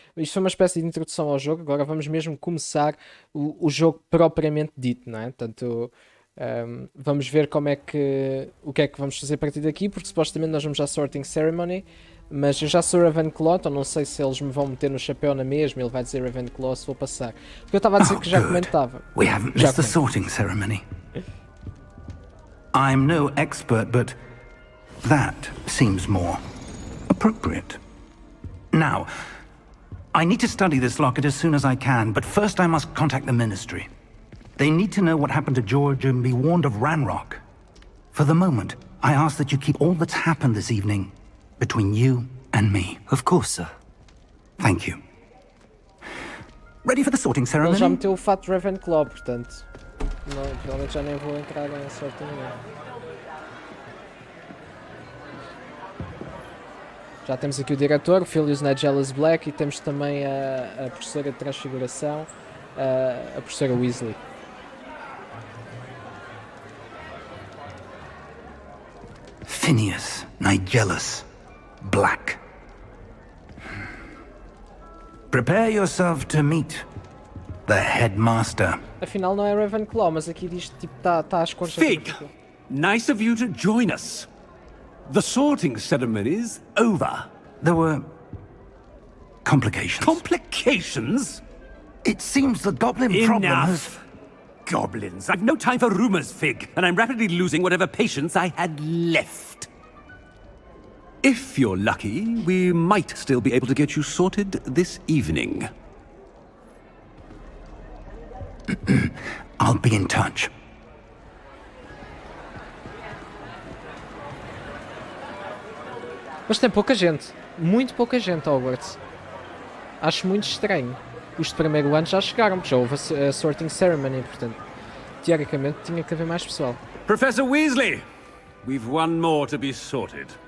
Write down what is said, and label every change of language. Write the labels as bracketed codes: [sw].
[pt] Isto foi uma espécie de introdução ao jogo. Agora vamos mesmo começar o jogo propriamente dito, não é? Portanto, vamos ver como é que, o que é que vamos fazer a partir daqui, porque supostamente nós vamos à Sorting Ceremony. Mas eu já sou Ravenclaw, então não sei se eles me vão meter no chapéu na mesma. Ele vai dizer Ravenclaw se vou passar. Porque eu estava a dizer que já comentava. [en] We haven't missed the sorting ceremony. I'm no expert, but that seems more appropriate. Now, I need to study this locket as soon as I can, but first I must contact the Ministry. They need to know what happened to George and be warned of Ranrock. For the moment, I ask that you keep all that's happened this evening between you and me. Of course, sir. Thank you. Ready for the sorting ceremony? [pt] Ele já meteu o fato de Ravenclaw, portanto, não, provavelmente já nem vou entrar em sorte nenhuma. Já temos aqui o diretor, o Filius Nigelus Black, e temos também a professora de transfiguração, a professora Weasley. [en] Phineas Nigelus Black. Prepare yourself to meet the headmaster. [pt] Afinal não é Ravenclaw, mas aqui diz que tipo, tá às cores. [en] Fig! Nice of you to join us. The sorting ceremony's over. There were complications. Complications? It seems the goblin problem has... Enough! Goblins. I've no time for rumors, Fig, and I'm rapidly losing whatever patience I had left. If you're lucky, we might still be able to get you sorted this evening. I'll be in touch. [pt] Mas tem pouca gente, muito pouca gente, Hogwarts. Acho muito estranho. Os de primeiro ano já chegaram, porque já houve a sorting ceremony, portanto, teoricamente tinha que haver mais pessoal. [en] Professor Weasley, we've one more to be sorted.